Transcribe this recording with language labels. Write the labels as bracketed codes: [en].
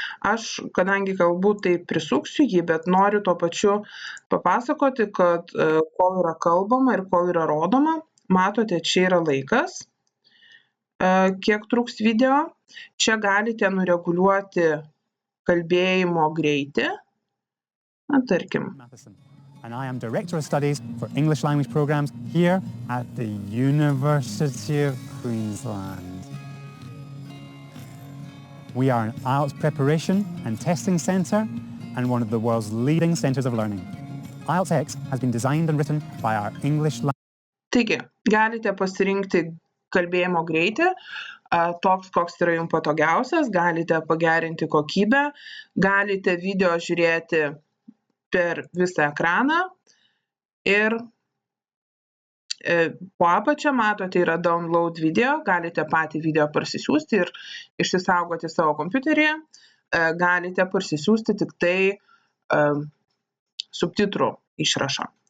[lt] Aš, kadangi galbūt tai prisuksiu jį, bet noriu tuo pačiu papasakoti, kad kol yra kalbama ir kol yra rodoma, matote, čia yra laikas, kiek truks video. Čia galite nureguliuoti kalbėjimo greitį. Tarkim. [en] And I am Director of Studies for English Language Programs here at the University of Queensland. We are an IELTS preparation and testing centre and one of the world's leading centres of learning. IELTS X has been designed and written by our English language. [lt] Taigi, galite pasirinkti kalbėjimo greitį, toks, koks yra jums patogiausias, galite pagerinti kokybę, galite video žiūrėti per visą ekraną ir po apačią matote yra download video, galite patį video parsisiųsti ir išsisaugoti savo kompiuteryje, galite parsisiųsti tik tai subtitrų išrašą.